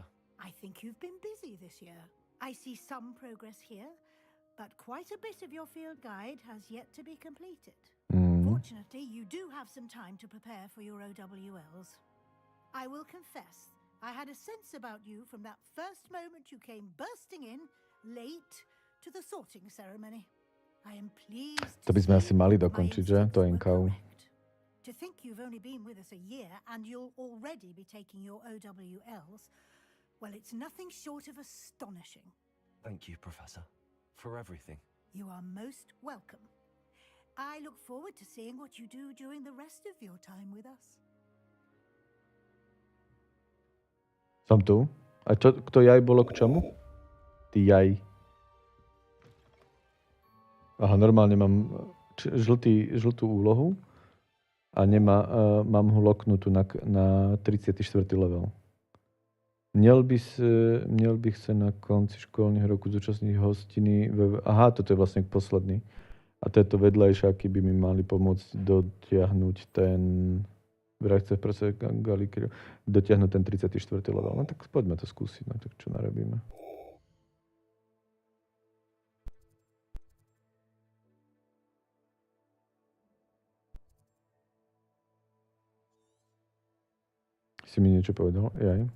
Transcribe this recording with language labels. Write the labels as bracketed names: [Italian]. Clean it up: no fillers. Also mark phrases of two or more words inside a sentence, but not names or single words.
[English] I think you've been busy this year. I see some progress here, but quite a bit of your field guide has yet to be completed. Fortunately, you do have some time to prepare for your OWLs. I will confess, I had a sense about you from that first moment you came bursting in, late, to the sorting ceremony. I am pleased [Slovak] To by sme asi mali dokončiť, že? To NKU. [English] To think you've only been with us a year and you'll already be taking your OWLs, well, it's nothing short of astonishing. Thank you, Professor, for everything. You are most welcome. I look forward to seeing what you do during the rest of your time with us. [Slovak] Som tu. A to jaj bolo k čomu? Ty jaj. Aha, normálne mám žltú úlohu a mám ho loknutú na 34. level. [Czech] Měl bych se na konci školního roku zúčastnit hostiny. [Slovak] Aha, toto je vlastne posledný. A tieto vedľajšáky by mi mali pomôcť dotiahnuť ten Vraj chce proste Galikriu dotiahnuť ten 34. level. No tak poďme to skúsiť, no tak čo narobíme. Si mi niečo povedal? Jaj.